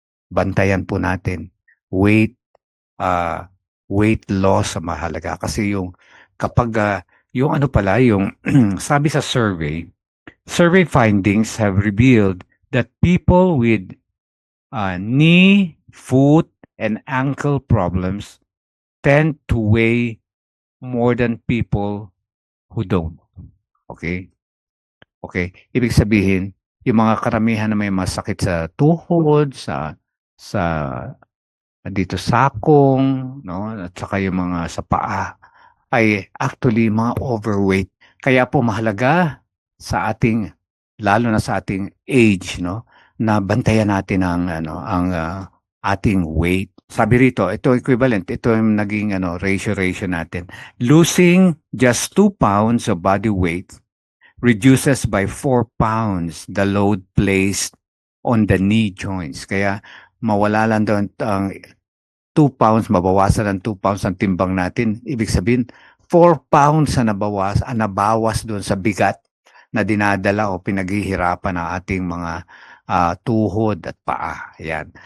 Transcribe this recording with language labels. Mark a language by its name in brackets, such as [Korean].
[Filipino] Bantayan po natin weight loss ang mahalaga kasi yung kapag yung yung sabi sa [English] survey findings have revealed that people with knee, foot, and ankle problems tend to weigh more than people who don't. Okay? Okay. [Filipino] Ibig sabihin, yung mga karamihan na may masakit sa tuhod, sa dito sakong, no, at saka yung mga sa paa ay actually mga overweight. Kaya po mahalaga sa ating lalo na sa ating age, no, na bantayan natin ang ating weight. Sabi rito, ito equivalent, ito yung naging ratio natin. [English] Losing just 2 pounds of body weight reduces by 4 pounds the load placed on the knee joints. [Filipino] Kaya mawala lang doon ang 2 pounds, mabawasan ng 2 pounds ang timbang natin. Ibig sabihin, 4 pounds na nabawas doon sa bigat na dinadala o pinaghihirapan ng ating mga tuhod at paa. Yan.